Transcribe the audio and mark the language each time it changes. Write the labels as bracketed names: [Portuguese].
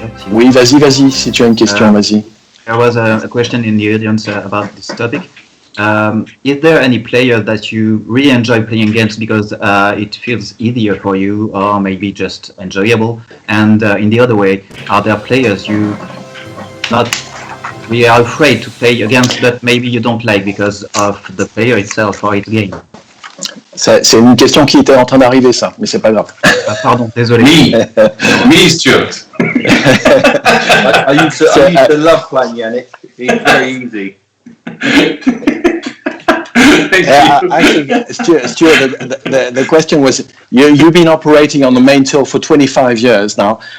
[French] Oui, vas-y, si tu as une question, vas-y. [English] There was a question in the audience about this topic. Is there any player that you really enjoy playing against because it feels easier for you or maybe just enjoyable? And in the other way, are there players you not really are afraid to play against but maybe you don't like because of the player itself or its game? [French] C'est une question qui était en train d'arriver ça, mais c'est pas grave. Pardon, désolé. [English] Me, Stuart. I used to love playing Yannick. It's very easy. Actually, Stuart, the question was, you've been operating on the main tour for 25 years now.